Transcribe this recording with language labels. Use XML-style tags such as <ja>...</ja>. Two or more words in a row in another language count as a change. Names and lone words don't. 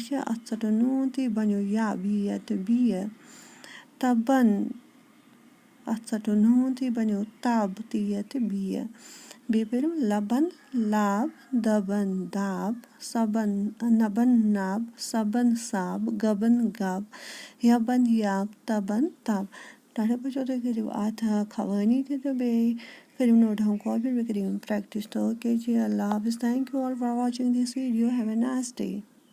<ks>چھا اَتھ ژَٹو نوٗن تہٕ یہِ بَنیو یب یہِ تہٕ بیٚیہِ تبن اَتھ ژَٹو نوٗن تہٕ یہِ بَنیو تب تہٕ یہِ تہٕ بیٚیہِ پٔرِو لبن لب دبن دب سبن نبن نب سبن سب گبن گب یبن یب تبن تب ٹاٹا بچو تُہۍ کٔرِو اَتھ خوٲنی تہِ تہٕ بیٚیہِ کٔرِو</ks> <en>note down</en> <ks>کاپی بیٚیہِ کٔرِو یِم پرٛٮ۪کٹِس تو اوکے جی</ks> <ur>اللہ حافظ</ur> <en>thank you all for watching this video have a nice day</en>